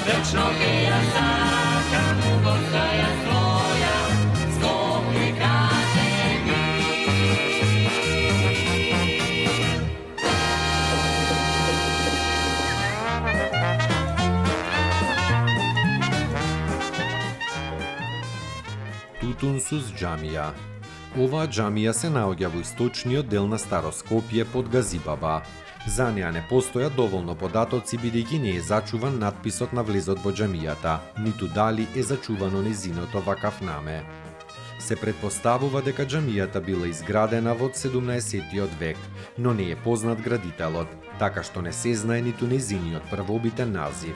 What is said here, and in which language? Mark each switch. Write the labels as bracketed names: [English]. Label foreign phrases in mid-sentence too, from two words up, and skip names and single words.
[Macedonian] Tačno che ja sakam, postaja svoja, skopi kaže mi. Tutunsuz džamija. Ова džamija се наоѓа во источниот дел на Старо Скопје под Газибаба. За неа не постојат доволно податоци бидејќи не е зачуван надписот на влезот во џамијата, ниту дали е зачувано незиното вакафнаме. Се предпоставува дека џамијата била изградена во 17-тиот век, но не е познат градителот, така што не се знае ниту незиниот првобитен назив.